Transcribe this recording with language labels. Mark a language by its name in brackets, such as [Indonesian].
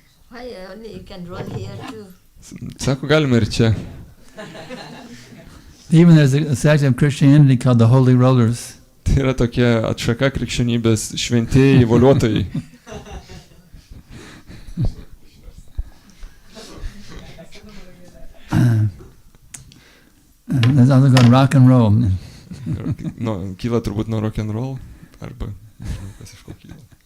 [English] Why only you can roll here too? [Lithuanian] Sako, galima ir čia. [English] Even there's a sect of Christianity called the Holy Rollers. [Lithuanian] Tai yra tokia atšaka krikščionybės šventieji voliuotojai. [English] There's also called rock and roll. [Lithuanian] No, kyla turbūt nuo rock and roll, arba kas iš ko kyla.